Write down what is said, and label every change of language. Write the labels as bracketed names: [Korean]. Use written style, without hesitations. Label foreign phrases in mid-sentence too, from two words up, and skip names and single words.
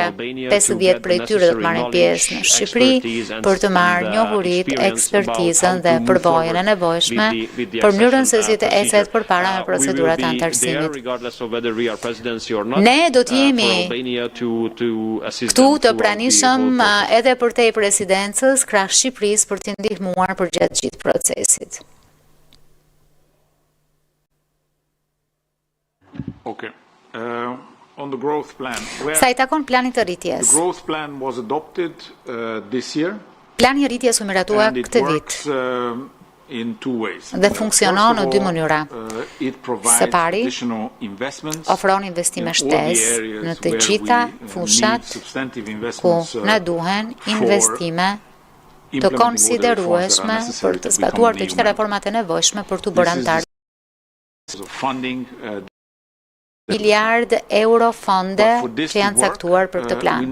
[Albanian] 50 prej tyre do të marrin pjesë në Shqipëri për të marrë njohuritë, ekspertizën dhe përvojën e nevojshme për mënyrën se si të ecet përpara me procedurat e antarësimit. Ne do të jemi këtu të pranishëm edhe për te presidencës krah Shqipërisë për t'i ndihmuar për gjatë gjithë procesit. Okay. [English] On the growth plan. [Albanian] Sa i takon planit të rritjes. [English] The growth plan was adopted this year. [Albanian] Plani i rritjes u miratua këtë vit. dhe funksionon në dy mënyra. Së pari, ofron investime shtesë në të gjitha fushat ku na duhen investime të konsiderueshme për të zbatuar të gjitha reformat e nevojshme për të bërë antar miliard euro fonde që janë caktuar për këtë plan.